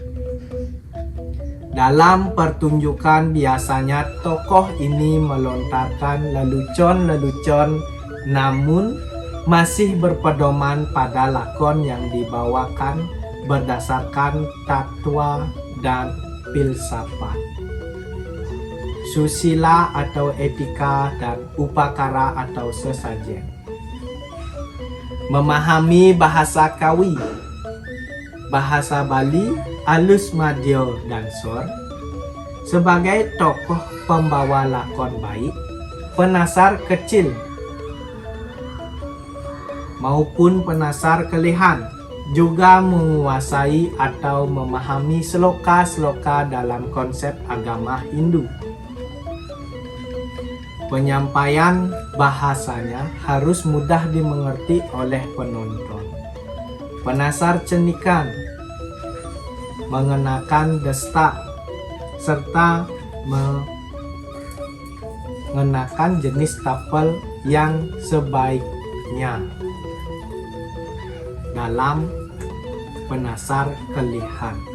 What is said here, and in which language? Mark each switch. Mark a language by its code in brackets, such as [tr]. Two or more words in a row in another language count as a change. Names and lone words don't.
[id] Dalam pertunjukan biasanya tokoh ini melontarkan lelucon-lelucon, namun masih berpedoman pada lakon yang dibawakan berdasarkan tatwa dan filsafat, susila atau etika, dan upakara atau sesajen. Memahami bahasa Kawi, bahasa Bali, alus, madyo, dan sor. Sebagai tokoh pembawa lakon baik, penasar kecil maupun penasar Kelihan juga menguasai atau memahami sloka-sloka dalam konsep agama Hindu. Penyampaian bahasanya harus mudah dimengerti oleh penonton. Penasar cenikan mengenakan desta serta mengenakan jenis tapel yang sebaiknya dalam penasar Kelihan.